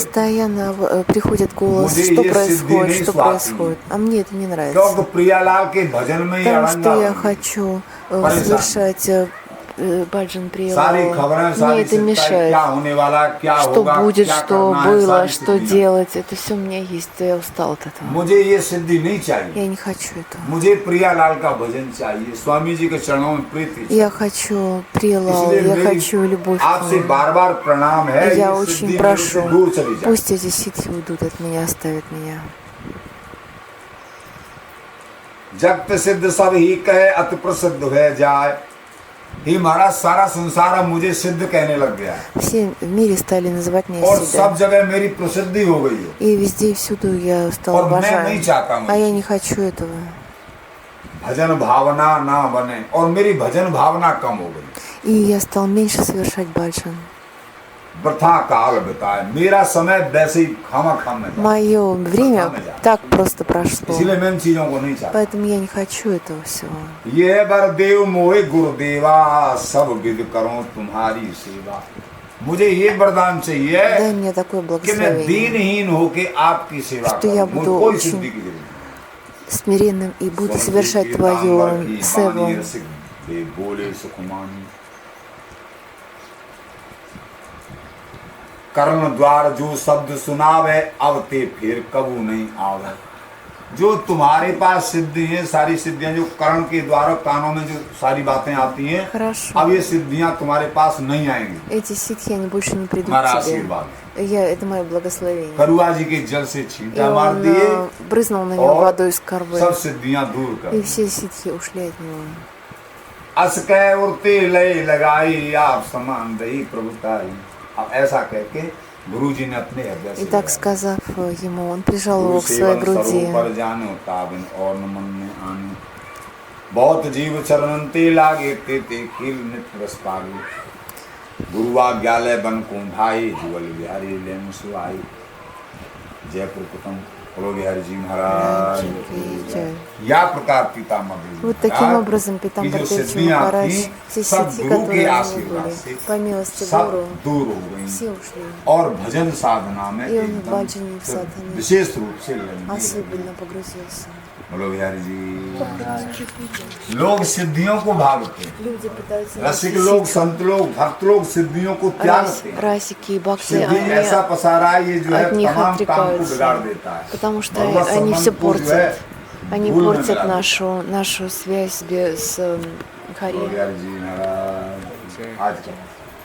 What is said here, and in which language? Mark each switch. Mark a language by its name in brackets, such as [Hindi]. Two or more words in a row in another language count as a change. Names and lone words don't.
[Russian] Постоянно приходит голос, [Hindi] मुझे [Russian] что [Hindi] ये सिद्धि [Russian] происходит, [Hindi] नहीं [Russian] что [Hindi] स्वाती। [Russian] происходит. А мне это не нравится. [Hindi] क्योंकि प्रियालाल के भजन में ही [Russian] Потому [Hindi] अड़ंगा [Russian] что я [Hindi] बन गई। [Russian] хочу [Hindi] परेशान। [Russian] совершать баджан [Hindi] सारी खबरें, [Russian] Приялала. Мне [Hindi] सारी [Russian] это [Hindi] सिद्धांत, [Russian] мешает. [Hindi] क्या होने वाला है, क्या [Russian] Что [Hindi] होगा, [Russian] будет, [Hindi] क्या [Russian] что [Hindi] करना है, [Russian] было, [Hindi] सारी [Russian] что [Hindi] सिद्धियां। [Russian] делать, это все у меня есть. Я устал от этого. [Hindi] मुझे ये सिद्धि नहीं चाहिए। [Russian] Я не хочу этого. [Hindi] मुझे प्रियालाल का भजन चाहिए, स्वामी जी के चरणों में प्रीति चाहिए। [Russian] Я хочу Прилал, [Hindi] इसलिए [Russian] я [Hindi] मेरी [Russian] хочу любовь к [Hindi] आपसे [Russian] нему. [Hindi] बार बार प्रणाम है, [Russian] Я [Hindi] ये [Russian] очень [Hindi] सिद्धि मेरे से [Russian] прошу, [Hindi] दूर चली जाए। [Russian] пусть эти ситхи уйдут от меня, оставят меня. [Hindi] जगत सिद्ध सब ही कहे अति प्रसिद्ध है जाए। ही महाराज सारा संसार अब मुझे सिद्ध कहने लग गया है, [Russian] Все в мире стали называть меня [Hindi] और सब [Russian] Сидой. [Hindi] जगह मेरी प्रसिद्धि हो गई है। [Russian] И везде и всюду я стал [Hindi] और मैं [Russian] уважаем. [Hindi] नहीं चाहता [Russian] А я [Hindi] हूँ [Russian] не хочу этого. [Hindi] भजन भावना ना बने, और मेरी भजन भावना कम हो गई। [Russian] И я стал меньше совершать баджан. [Hindi] वृथा काल बिताए, मेरा समय वैसे ही खामा खाम में जाए। [Russian] Мое время так просто прошло. [Hindi] इसलिए मैं इन चीजों को नहीं चाहता। [Russian] Поэтому я не хочу этого всего. [Hindi] ये बरदेव मोहे गुरुदेवा सब विध करो तुम्हारी सेवा। मुझे ये वरदान चाहिए [Russian] Дай мне такое [Hindi] कि मैं [Russian] благословение. [Hindi] दीनहीन होके आपकी सेवा [Russian] Что я [Hindi] करूं। मुझे [Russian] буду [Hindi] कोई [Russian] очень [Hindi] सिद्धि की जरूरत नहीं। [Russian] Смиренным и буду [Hindi] स्वामी [Russian] совершать [Hindi] जी के [Russian] твою [Hindi] नाम की [Russian] севу. [Hindi] वाणी रसिक दे बोले सुखमानी। कर्ण द्वार जो शब्द सुनावे अब ते फिर कबू नहीं आवे। जो तुम्हारे पास सिद्धि है, सारी सिद्धियां जो कर्ण के द्वारा कानों में जो सारी बातें आती हैं, [Russian] Хорошо. [Hindi] अब ये सिद्धियां तुम्हारे पास नहीं आएंगी। [Russian] Эти ситхи, они больше не придут [Hindi] हमारा [Russian] к тебе. [Hindi] आशीर्वाद। [Russian] Это мое благословение. [Hindi] करुआ जी के जल से [Russian] И [Hindi] छींटा मार [Russian] он [Hindi] दिए [Russian] брызнул на него [Hindi] और [Russian] водой из корвы. [Hindi] सब सिद्धियां दूर कर [Russian] И [Hindi] दी। [Russian] все ситхи ушли от него. [Hindi] अस कह उड़ते लय लगाई आप समान दही प्रभुताई। अब ऐसा कहके गुरु जी ने अपने हृदय से [Russian] И так [Hindi] लगाया। [Russian] сказав ему, он прижал [Hindi] गुरु [Russian] его к своей [Hindi] सेवन [Russian] груди. [Hindi] सरोवर जानो ताबिन और न मन में आने। बहुत जीव चरणंते लागे ते कील नित्य रस पागे। गुरु आज्ञालय बन को ढाई जुगल बिहारी लेन सुआई। जयपुर कुटुंब बोलो बिहारी जी महाराज की। या प्रकार पितामह [Russian] Вот таким образом Питамбар Девчи Махарадж, все ситхи, которые у него были, по милости [Hindi] सब [Russian] Гуру, [Hindi] दूर हो गई [Russian] все ушли. [Hindi] और भजन साधना में [Russian] И он в [Hindi] एकदम [Russian] баджане, в садхане [Hindi] विशेष रूप से लग गई। [Russian] особенно погрузился. [Hindi] बोलो बिहारी जी। लोग सिद्धियों को भागते हैं, [Russian] Люди пытаются [Hindi] रसिक [Russian] найти [Hindi] लोग, [Russian] ситхи. [Hindi] संत लोग, भक्त लोग सिद्धियों को त्यागते हैं। [Russian] Расики и бхакти, [Hindi] सिद्धि ऐसा [Russian] они [Hindi] पसारा है, ये जो है [Russian] от них [Hindi] तमाम काम को [Russian] отрекаются. [Hindi] बिगाड़ देता है। [Russian] Потому что [Hindi] भगवत [Russian] они [Hindi] संबंध [Russian] все [Hindi] को जो है [Russian] портят. Они [Hindi] भूल में [Russian] портят [Hindi] मिला [Russian] нашу связь с [Hindi] बोलो [Russian] Хари. [Hindi] बिहारी जी महाराज आज का